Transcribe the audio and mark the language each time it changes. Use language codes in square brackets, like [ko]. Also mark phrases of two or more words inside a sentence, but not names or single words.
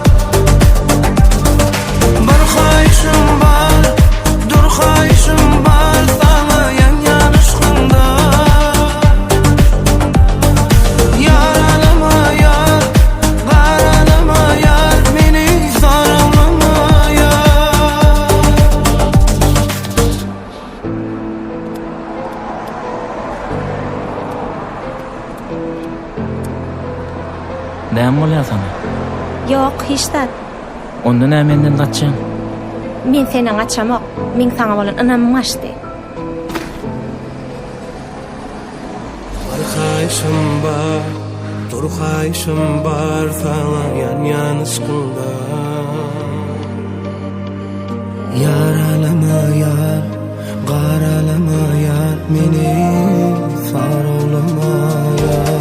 [tr] Bir kayışım var, dur kayışım var sana yan yan aşkımda. Yaralama yar, karalama yar, beni sorulama yar. [tk] Näme bolýar sana? [tr] Yok, hiç de. [tk] Onda näme menden gaçýan? Men senden açamak, men sana bolan inamym açdy. [tr] Bir kayışım var, dur kayışım var sana yan yan aşkında. Yaralama yar, karalama yar, beni sorulama yar.